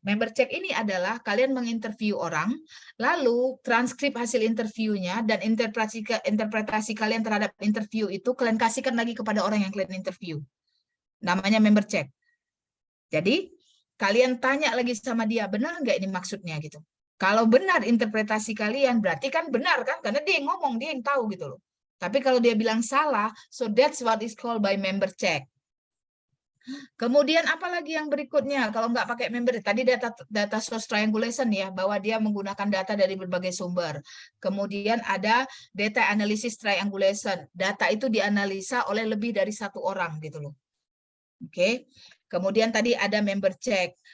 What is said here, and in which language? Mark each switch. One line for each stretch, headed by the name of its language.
Indonesian: Member check ini adalah kalian menginterview orang, lalu transkrip hasil interviewnya dan interpretasi kalian terhadap interview itu kalian kasihkan lagi kepada orang yang kalian interview. Namanya member check. Jadi kalian tanya lagi sama dia, benar nggak ini maksudnya gitu. Kalau benar interpretasi kalian, berarti kan benar kan? Karena dia yang ngomong, dia yang tahu gitu loh. Tapi kalau dia bilang salah,
English: so that's what is called by member check.
Indonesian: Kemudian apalagi yang berikutnya? Kalau nggak pakai member, tadi data source triangulation ya, bahwa dia menggunakan data dari berbagai sumber. Kemudian ada data analysis triangulation. Data itu dianalisa oleh lebih dari satu orang gitu loh. Oke. Kemudian tadi ada member check.